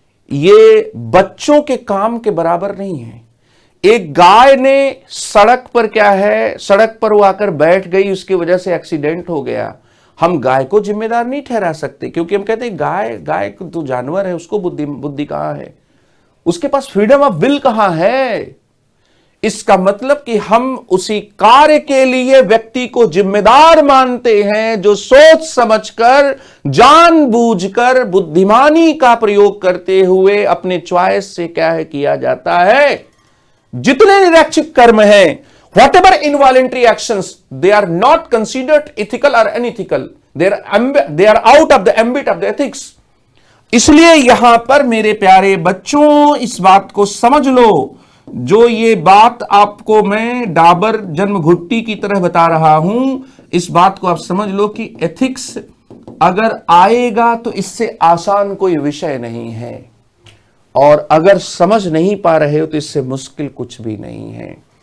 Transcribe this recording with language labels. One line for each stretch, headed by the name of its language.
Hindi: ये बच्चों के काम के बराबर नहीं है। एक गाय ने सड़क पर क्या है, सड़क पर वो आकर बैठ गई, उसकी वजह से एक्सीडेंट हो गया, हम गाय को जिम्मेदार नहीं ठहरा सकते, क्योंकि हम कहते हैं गाय तो जानवर है, उसको बुद्धि कहां है, उसके पास
English: freedom of will
Hindi: कहां है। इसका मतलब कि हम उसी कार्य के लिए व्यक्ति को जिम्मेदार मानते हैं जो सोच समझकर, जानबूझकर, बुद्धिमानी का प्रयोग करते हुए अपने चॉइस से क्या है किया जाता है। जितने निरैक्षिक कर्म हैं,
English: whatever involuntary actions, they are not considered ethical or unethical, they are out of the ambit of the ethics।
Hindi: इसलिए यहां पर मेरे प्यारे बच्चों इस बात को समझ लो, जो ये बात आपको मैं डाबर जन्म घुट्टी की तरह बता रहा हूं, इस बात को आप समझ लो कि एथिक्स अगर आएगा तो इससे आसान कोई विषय नहीं है, और अगर समझ नहीं पा रहे हो तो इससे मुश्किल कुछ भी नहीं है।